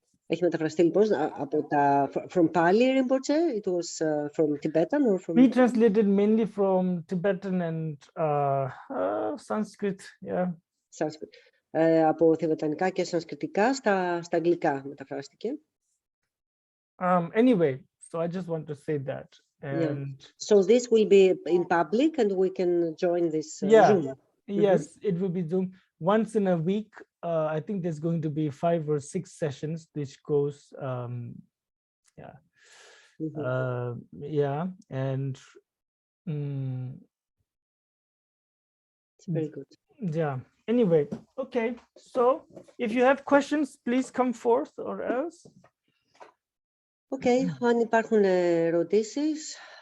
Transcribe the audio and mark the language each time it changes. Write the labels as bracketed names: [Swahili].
[Greek] Έχει μεταφραστεί λοιπόν από τα [English] from Pali [Greek] Rinpoche. [English] It was from Tibetan or from... We translated mainly from Tibetan and Sanskrit. Yeah. Sanskrit. [Greek] Από θιβετανικά και σανσκριτικά στα αγγλικά μεταφράστηκε. [English] Anyway, so I just want to say that. And so this will be in public and we can join this Zoom. Yes, it will be Zoom once in a week. I think there's going to be 5 or 6 sessions which goes and it's very good. Yeah, anyway, okay, so if you have questions, please come forth or else. Okay, [Greek] αν υπάρχουν ερωτήσεις.